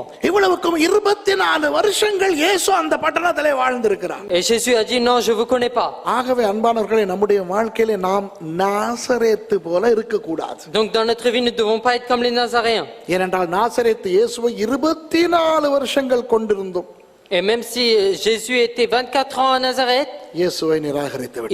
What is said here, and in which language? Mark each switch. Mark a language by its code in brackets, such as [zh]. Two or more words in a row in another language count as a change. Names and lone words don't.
[ta] இவ்வளவுக்கும் 24 வருஷங்கள் இயேசு அந்த பட்டணத்திலே வாழ்ந்திருக்கிறார். [fr] Et Jésus a dit non, je vous connais pas. [ta] ஆகவே அன்பானவர்களே நம்முடைய வாழ்க்கையிலே நாம் நாசரேத்து போல இருக்கக்கூடாது. [fr] Donc dans notre vie nous ne devons pas être comme les Nazaréens. [ta] ஏனென்றால் நாசரேத்து இயேசுவை 24 வருஷங்கள் கொண்டிருந்தோம். [fr] Et même si Jésus était 24 ans à Nazareth, [ta] இயேசுவை நிராகரித்து விட்டார்.